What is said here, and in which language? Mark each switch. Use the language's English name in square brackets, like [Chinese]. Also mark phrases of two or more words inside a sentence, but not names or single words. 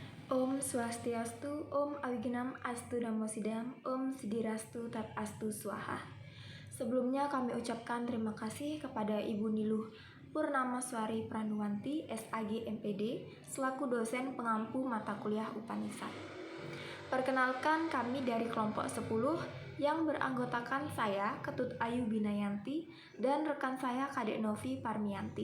[Sanskrit] Om Swastiastu, Om Awiginam Astu Namo Sidam, Om Sidirastu Tat Astu Swaha. [Indonesian] Sebelumnya kami ucapkan terima kasih kepada Ibu Niluh Purnamaswari Pranuwanti, SAG MPD, selaku dosen pengampu mata kuliah Upanishad. Perkenalkan, kami dari kelompok 10 yang beranggotakan saya, Ketut Ayu Binayanti, dan rekan saya Kadek Novi Parmianti.